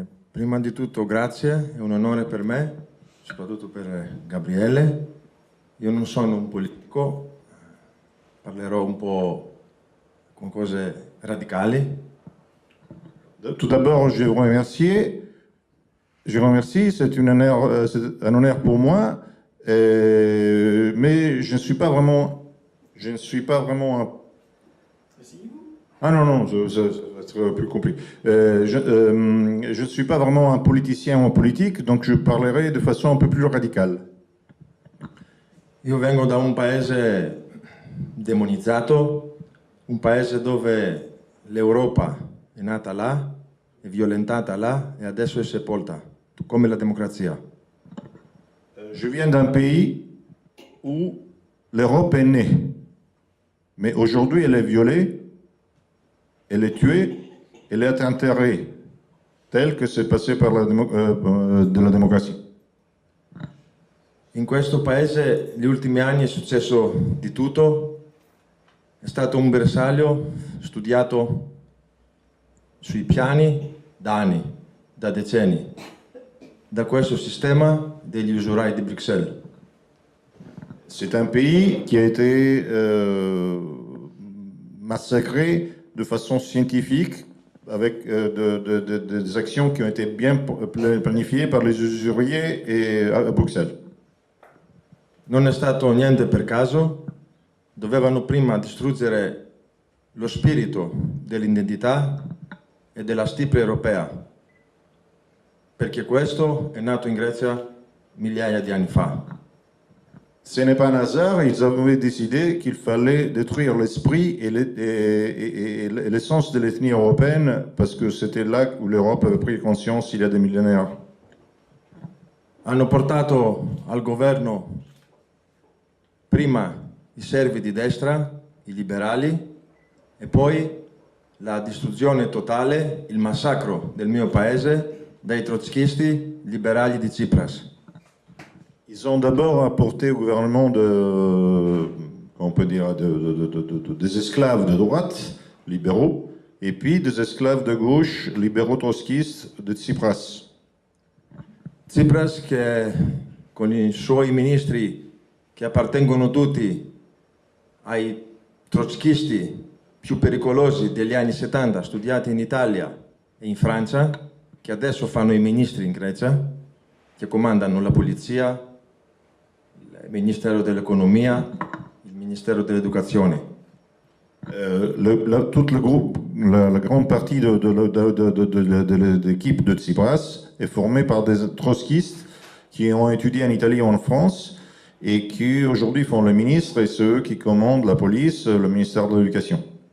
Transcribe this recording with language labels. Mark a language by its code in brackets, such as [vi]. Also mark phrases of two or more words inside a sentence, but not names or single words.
[it] Prima di tutto grazie, è un onore per me, soprattutto per Gabriele. Io non sono un politico, parlerò un po' con cose radicali. [fr] Tout d'abord, je vous remercier. Je vous remercie, c'est c'est un honneur pour moi, mais je ne suis pas vraiment, ah non, non, ça va être plus compliqué. Je ne suis pas vraiment un politicien ou un politique, donc je parlerai de façon un peu plus radicale. [it] Io vengo da un paese demonizzato, un paese dove l'Europa è nata là, è violentata là e adesso è sepolta, come la democrazia. [fr] Je viens d'un pays où l'Europe est née, mais aujourd'hui elle est violée, elle est tuée, elle est enterrée, tel que c'est passé par de la démocratie. [it] In questo paese negli ultimi anni è successo di tutto, è stato un bersaglio studiato sui piani da anni, da decenni, da questo sistema degli usurai di Bruxelles. [fr] C'est un pays qui a été massacré de façon scientifique avec des actions qui ont été bien planifiées par les usuriers et à Bruxelles. [it] Non è stato niente per caso, dovevano prima distruggere lo spirito dell'identità e della stirpe europea, perché questo è nato in Grecia migliaia di anni fa. [fr] Ce n'est pas un hasard, ils avaient décidé qu'il fallait détruire l'esprit et l'essence de l'ethnie européenne, parce que c'était là où l'Europe avait pris conscience il y a des millénaires. [it] Hanno portato al governo prima i servi di destra, i liberali, e poi la distruzione totale, il massacro del mio paese dai trotskisti liberali di Tsipras. [fr] Ils ont d'abord apporté au gouvernement on peut dire, des esclaves de droite, libéraux, et puis des esclaves de gauche, libéraux trotskistes de Tsipras. [it] Tsipras che con i suoi ministri che appartengono tutti ai trotskisti più pericolosi degli anni 70, studiati in Italia e in Francia, che adesso fanno i ministri in Grecia, che comandano la polizia, il Ministero dell'Economia, il Ministero dell'Educazione. [fr] Tout le groupe, la grande partie de l'équipe de Tsipras est formée par des trotskistes qui ont étudié en Italie et en France et qui aujourd'hui font le ministre et ceux qui commandent la police, le ministère de l'Éducation.